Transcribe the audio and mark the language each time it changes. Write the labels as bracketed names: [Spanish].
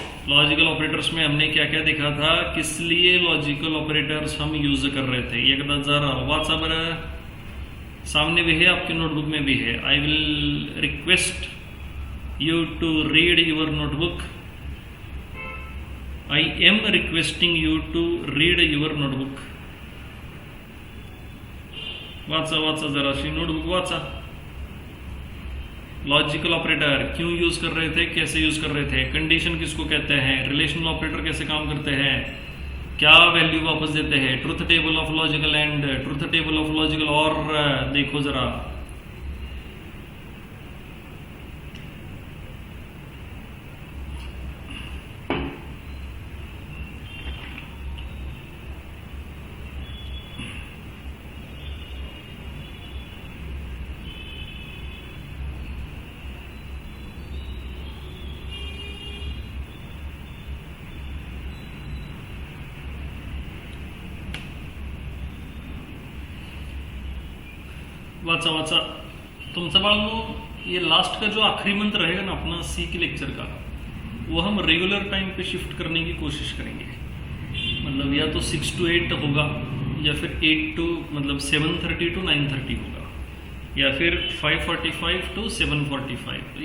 [Hindi] Logical operators में हमने क्या क्या देखा था, किस लिए लॉजिकल ऑपरेटर्स हम यूज कर रहे थे. [Marathi] एक जरा वाचा बरं, [Hindi] सामने भी है आपके नोटबुक में भी है. [English] I will request you to read your notebook. I am requesting you to read your notebook. [Marathi] वाचा जराशी नोटबुक वाचा. [Hindi] लॉजिकल ऑपरेटर क्यों यूज कर रहे थे, कैसे यूज कर रहे थे, कंडीशन किसको कहते हैं, रिलेशनल ऑपरेटर कैसे काम करते हैं, क्या वैल्यू वापस देते हैं, truth table of logical and truth table of logical. और देखो जरा, [Marathi] वाचा तुमचा बाळांनो. [Hindi] ये लास्ट का जो आखिरी मंथ रहेगा ना अपना सी के लेक्चर का, वो हम रेगुलर टाइम पे शिफ्ट करने की कोशिश करेंगे. मतलब या तो 6 to 8 होगा, या फिर 8 to मतलब 7:30 to 9:30 होगा, या फिर 5:45 to 7:45.